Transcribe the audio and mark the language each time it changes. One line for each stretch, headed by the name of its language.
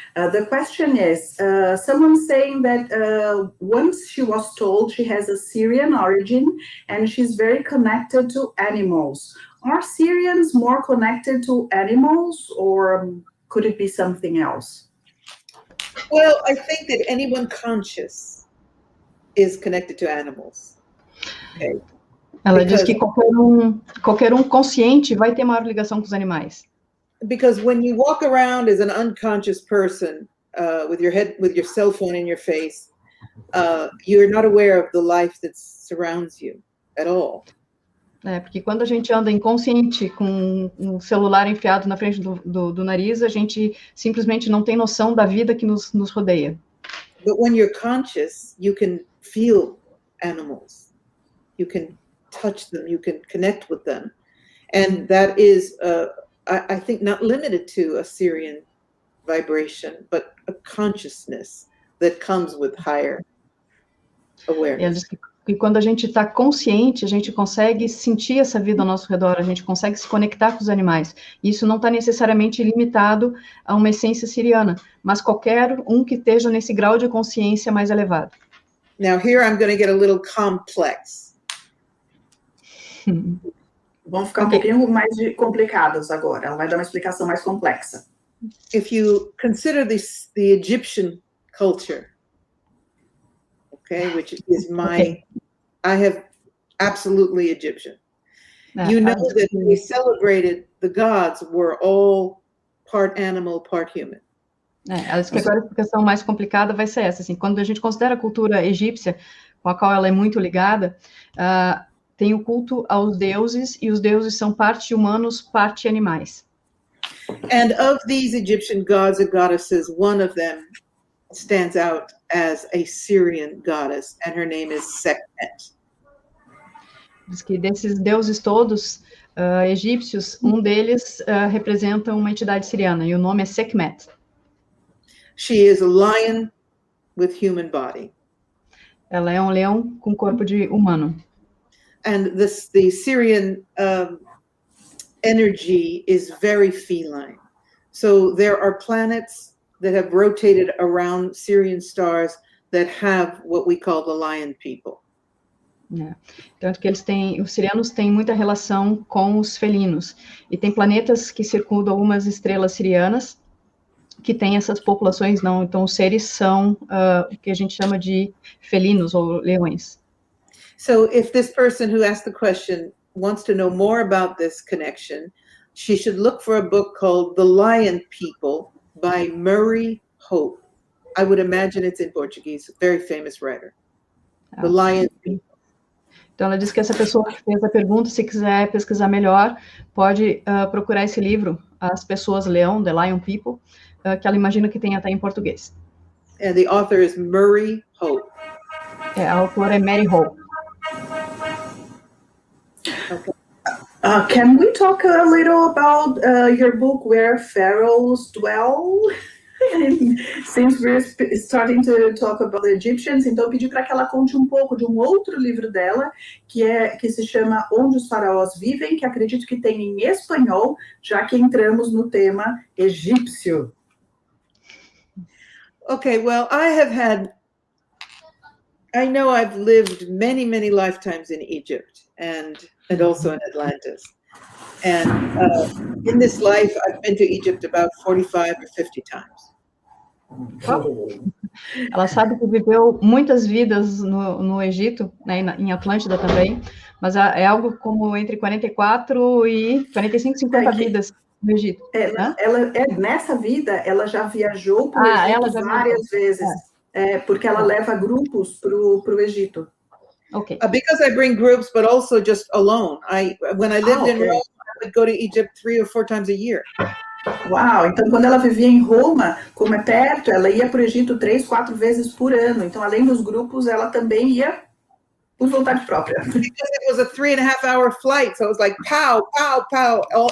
English: The question is, someone saying that once she was told she has a Syrian origin and she's very connected to animals. Are Syrians more connected to animals, or could it be something else? Well, I think that anyone conscious is connected to animals. Okay.
Portuguese: Ela diz que qualquer um consciente vai ter maior ligação com os animais.
English: Because when you walk around as an unconscious person with your cell phone in your face, you're not aware of the life that surrounds you at all.
Portuguese: Porque quando a gente anda inconsciente com um celular enfiado na frente do nariz, a gente simplesmente não tem noção da vida que nos rodeia.
English: But when you're conscious, you can feel animals. You can touch them, you can connect with them. And that is, I think, not limited to a Syrian vibration, but a consciousness that comes with higher awareness.
Portuguese: Ela diz que quando a gente está consciente, a gente consegue sentir essa vida ao nosso redor, a gente consegue se conectar com os animais. E isso não está necessariamente limitado a uma essência siriana, mas qualquer um que esteja nesse grau de consciência mais elevado.
English: Now here I'm going to get a little complex.
Portuguese: Vamos ficar um pouquinho mais complicados agora. Ela vai dar uma explicação mais complexa.
English: If you consider the Egyptian culture, okay, which is I have absolutely Egyptian. You know that they celebrated the gods were all part animal, part human.
Portuguese: Acho que agora a explicação mais complicada vai ser essa. Assim, quando a gente considera a cultura egípcia, com a qual ela é muito ligada, tem o culto aos deuses, e os deuses são parte humanos, parte animais.
English: And of these Egyptian gods and goddesses, one of them stands out as a Syrian goddess, and her name is Sekhmet.
Portuguese: Diz que desses deuses todos egípcios, um deles representa uma entidade siriana, e o nome é Sekhmet.
English: She is a lion with human body.
Portuguese: Ela é um leão com corpo de humano.
English: And the Syrian energy is very feline. So there are planets that have rotated around Syrian stars that have what we call the lion people.
Portuguese: Tanto que os sirianos têm muita relação com os felinos. E tem planetas que circundam algumas estrelas sirianas que têm essas populações, não. Então, os seres são o que a gente chama de felinos ou leões.
English: So if this person who asked the question wants to know more about this connection, she should look for a book called The Lion People by Murray Hope. I would imagine it's in Portuguese, a very famous writer. The Lion People.
Portuguese: Então, ela diz que essa pessoa que fez a pergunta, se quiser pesquisar melhor, pode procurar esse livro, As Pessoas Leão, The Lion People, que ela imagina que tem até em português.
English: And the author is Murray Hope.
Portuguese: A autora é Mary Hope.
English: Okay. Can we talk a little about your book, Where Pharaohs Dwell? Since we're starting to talk about the Egyptians,
Portuguese: então eu pedi para que ela conte um pouco de um outro livro dela, que se chama Onde os Faraós Vivem, que acredito que tem em espanhol, já que entramos no tema egípcio.
English: Okay, well, I know I've lived many, many lifetimes in Egypt and also in Atlantis. And in this life, I've been to Egypt about 45 or 50 times.
Portuguese: Ela sabe que viveu muitas vidas no Egito, né, em Atlântida também, mas é algo como entre 44 e 45, 50 vidas no Egito. Nessa vida, ela já viajou para o Egito várias vezes, porque ela leva grupos para o Egito.
English: Okay. Because I bring groups, but also just alone. When I lived in Rome, I would go to Egypt 3 or 4 times a year.
Portuguese: Uau, então quando ela vivia em Roma, como é perto, ela ia para o Egito 3, 4 vezes por ano. Então, além dos grupos, ela também ia por vontade própria.
English: Because it was a 3.5-hour flight, so it was like pow, pow, pow.